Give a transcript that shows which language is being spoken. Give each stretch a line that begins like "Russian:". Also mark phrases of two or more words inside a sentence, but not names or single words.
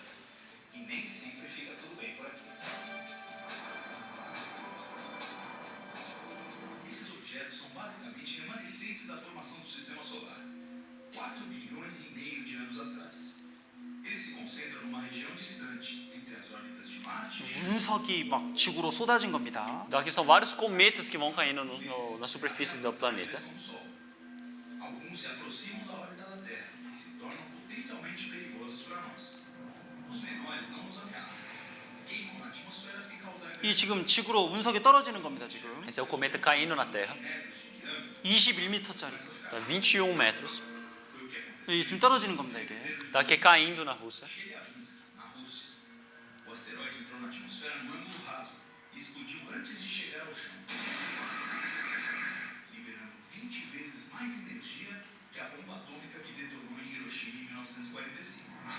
Portuguese: E nem sempre fica tudo bem por aqui. Esses objetos são basicamente remanescentes da formação do Sistema Solar. 4 bilhões e meio de anos atrás. Eles se concentram numa região distante, entre as órbitas de Marte e Júpiter.
Korean: 운석이 막 지구로 쏟아진 겁니다.
Portuguese: Então aqui são vários cometas que vão caindo na superfície do planeta. Do Sol. Alguns se aproximam da órbita da Terra e se tornam potencialmente perigosos para nós. Os menores não nos ameaçam. Queimam na atmosfera sem causar
Korean: 이 지금 지구로 운석이 떨어지는 겁니다. 지금
Portuguese: Esse é o cometa caindo na Terra, metros de diâmetro.
Korean: 21m짜리.
Portuguese: tá 21 metros. Foi o que aconteceu
Korean: 이 지금 떨어지는 겁니다. 이게.
Portuguese: Tá aqui caindo na Rússia. em Chelyabinsk, na Rússia. O asteroide entrou na atmosfera num ângulo raso e explodiu antes de chegar ao chão, liberando 20 vezes mais energia que a bomba atômica que detonou em Hiroshima em 1945.